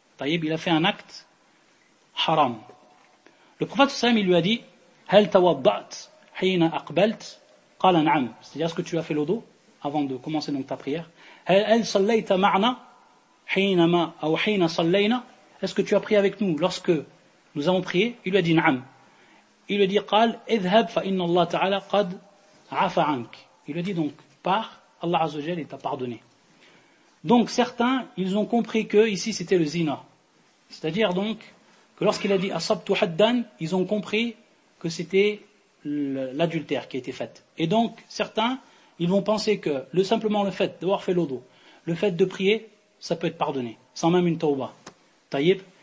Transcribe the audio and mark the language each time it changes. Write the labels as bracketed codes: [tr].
[fr] Taïb, il a fait un acte haram. Le prophète Sallam, il lui a dit, [ar] هل توضعت حين أقبلت؟ قال نعم. [fr] C'est-à-dire, est-ce que tu as fait l'odo avant de commencer donc ta prière? [ar] هل صليت معنا حينما أو حين صلينا؟ [fr] Est-ce que tu as prié avec nous lorsque nous avons prié? Il lui a dit نعم. Il lui dit [ar] قال اذهب فإن الله تعالى قد عفا عنك. [fr] Il lui dit donc pars, Allah Azza wa Jalla t'a pardonné. Donc certains, ils ont compris que ici c'était le zina. C'est-à-dire donc que lorsqu'il a dit [ar] asabtu haddan, [fr] ils ont compris que c'était l'adultère qui a été fait. Et donc certains, ils vont penser que simplement le fait d'avoir fait l'odo, le fait de prier, ça peut être pardonné, sans même une tawbah. Taïb.